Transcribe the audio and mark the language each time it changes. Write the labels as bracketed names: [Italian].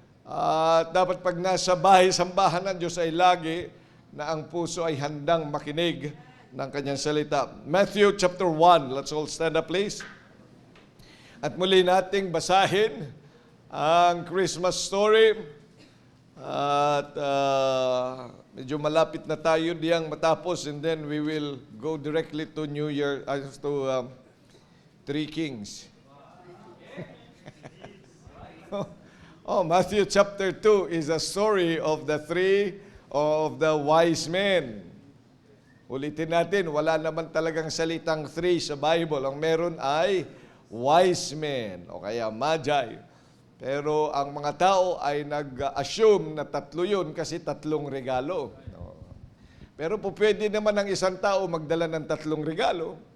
[Filipino] At dapat pag nasa bahay-sambahan ng Diyos ay lagi na ang puso ay handang makinig ng kanyang salita. [English] Matthew chapter 1, let's all stand up please. [Filipino] At muli nating basahin ang Christmas story. At medyo malapit na tayo diyang matapos [English] and then we will go directly to New Year, to Three Kings. Matthew chapter 2 is a story of the three of the wise men. [Filipino] Ulitin natin, wala naman talagang salitang three sa Bible. Ang meron ay wise men o kaya magi. Pero ang mga tao ay nag-assume na tatlo yun kasi tatlong regalo. Pero po pwede naman ang isang tao magdala ng tatlong regalo.